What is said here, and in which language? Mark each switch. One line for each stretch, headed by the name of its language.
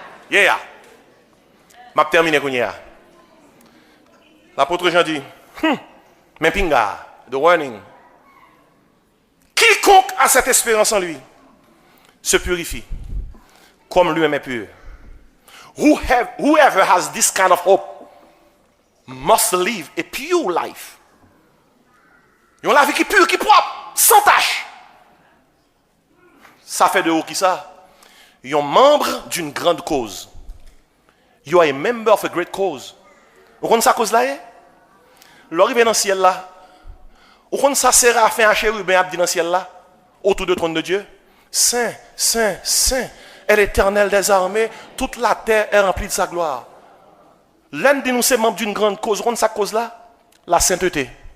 French: Yeah. Je vais terminer avec ça. L'apôtre Jean dit, mais pinga,
English: the warning.
French: Quiconque a cette espérance en lui se purifie comme lui-même est pur.
English: Whoever has this kind of hope must live a pure life.
French: Ils ont la vie qui est pure, qui est propre, sans tache. Ça fait de haut qui ça? Ils sont membres d'une grande cause.
English: You are a member of a great cause.
French: Vous connaissez sa cause là? L'arrivée dans le ciel là. Vous connaissez ça Séraphin à chérubin dans le ciel là? Autour du trône de Dieu. Saint, Saint, Saint est l'Éternel des armées. Toute la terre est remplie de sa gloire. L'un de nous, c'est membre d'une grande cause. Vous connaissez sa cause là? La sainteté.